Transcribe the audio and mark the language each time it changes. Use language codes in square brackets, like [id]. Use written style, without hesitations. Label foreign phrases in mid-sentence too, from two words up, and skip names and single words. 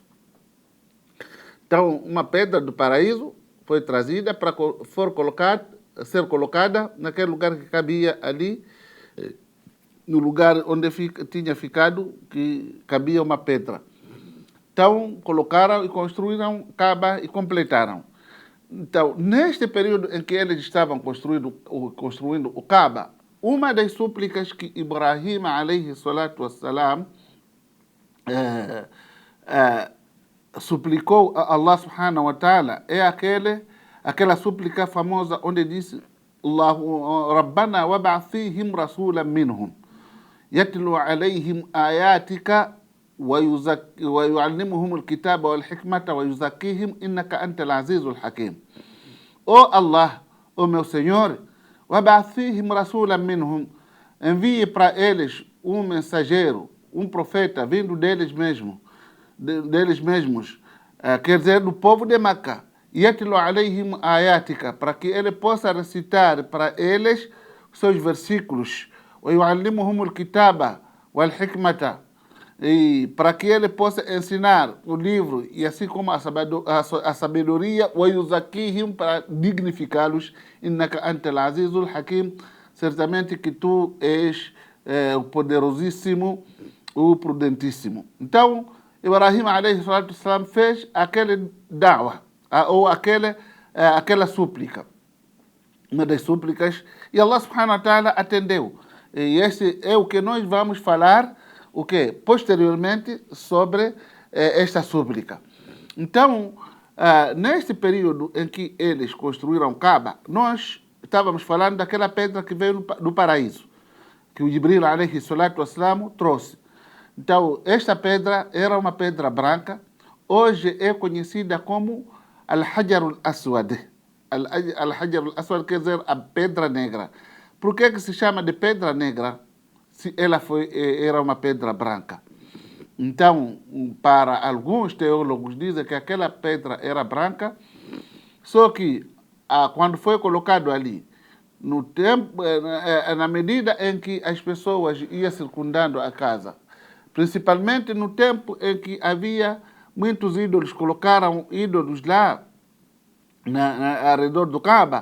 [pt] Então, uma pedra do paraíso foi trazida para ser colocada naquele lugar que cabia ali, no lugar onde tinha ficado, que cabia uma pedra. Então, colocaram e construíram Kaaba e completaram. Então, neste período em que eles estavam construindo o Kaaba, uma das súplicas que Ibrahim [ar] عليه الصلاة والسلام [pt] suplicou a Allah [ar] سبحانه وتعالى [pt] é aquela súplica famosa onde disse [ar] ربنا وابعث فيهم رسولا منهم يتلو عليهم آياتك ويعلمهم الكتاب والحكمة ويزكيهم إنك أنت العزيز الحكيم. [pt] Allah, meu Senhor, [ar] وابعث فيهم رسولا منهم, [pt] envie para eles um mensageiro, um profeta vindo deles mesmos, quer dizer, do povo de Meca. [ar] يتلو عليهم آياتك, [pt] para que ele possa recitar para eles seus versículos. [ar] ويعلمهم الكتاب والحكمة, [pt] e para que ele possa ensinar o livro e assim como a sabedoria, ويزكيهم, para dignificá-los, [ar] إنك أنت العزيز الحكيم, [pt] certamente que tu és o poderosíssimo, o prudentíssimo. Então, Ibrahim [ar] عليه الصلاة والسلام [pt] fez aquele da'wah, ou aquela súplica, uma das súplicas, e Allah [ar] سبحانه وتعالى [pt] atendeu. E esse é o que nós vamos falar posteriormente sobre esta súplica. Então, neste período em que eles construíram Kaaba, nós estávamos falando daquela pedra que veio do paraíso, que o Jibril [ar] عليه الصلاة والسلام [pt] trouxe. Então, esta pedra era uma pedra branca, hoje é conhecida como Al-Hajar al-Aswad. Al-Hajar al-Aswad quer dizer a pedra negra. Por que se chama de pedra negra se ela era uma pedra branca? Então, para alguns teólogos dizem que aquela pedra era branca, só que quando foi colocado ali, no tempo, na medida em que as pessoas iam circundando a casa, principalmente no tempo em que havia muitos ídolos, colocaram ídolos lá ao redor do Kaaba.